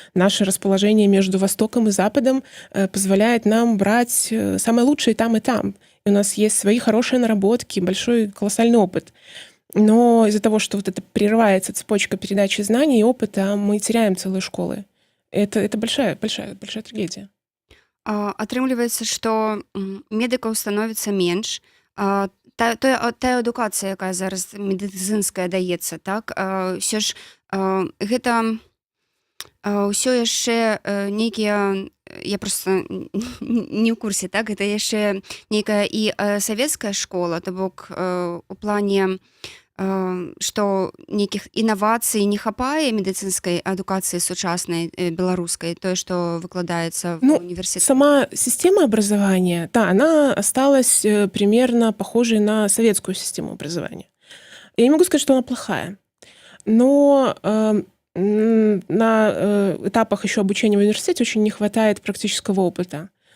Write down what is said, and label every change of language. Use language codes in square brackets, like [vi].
[ru] Наше расположение между Востоком и Западом позволяет нам брать самое лучшее и там, и там. И у нас есть свои хорошие наработки, большой колоссальный опыт. Но из-за того, что вот это прерывается цепочка передачи знаний и опыта, мы теряем целые школы. Это большая трагедия. [be] Атрымліваецца, што медыкаў становіцца менш. Тая адукацыя, якая зараз медыцынская даецца, так, ўсё ж гэта ўсё яшчэ нейкія, я проста не ў курсе, так, гэта яшчэ нейкая і савецкая школа, то бок у плане, што нейкіх інавацый не хапае медыцынскай адукацыі сучаснай беларускай, тое, што выкладаецца [ru] в университете? Сама система образования, да, она осталась примерно похожей на советскую систему образования. Я не могу сказать, что она плохая, но на этапах еще обучения в университете очень не хватает практического опыта.